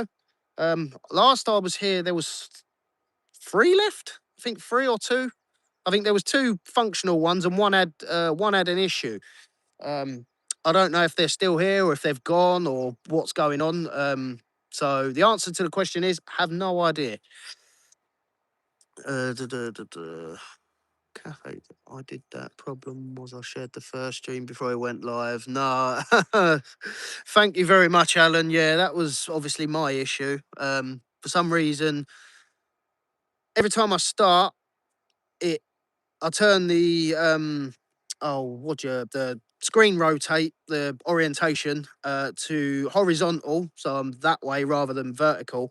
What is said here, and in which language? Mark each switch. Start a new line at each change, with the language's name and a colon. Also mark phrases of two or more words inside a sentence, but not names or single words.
English: Last I was here, there was three left. I think three or two. I think there was two functional ones, and one had an issue. Um, I don't know if they're still here or if they've gone or what's going on. So the answer to the question is, have no idea. Uh, duh, duh, duh, duh. Cafe. I did that. Problem was I shared the first stream before I went live. No. Thank you very much, Alan. Yeah, that was obviously my issue. For some reason, every time I start, it I turn the the screen rotate the orientation to horizontal, so I'm that way rather than vertical.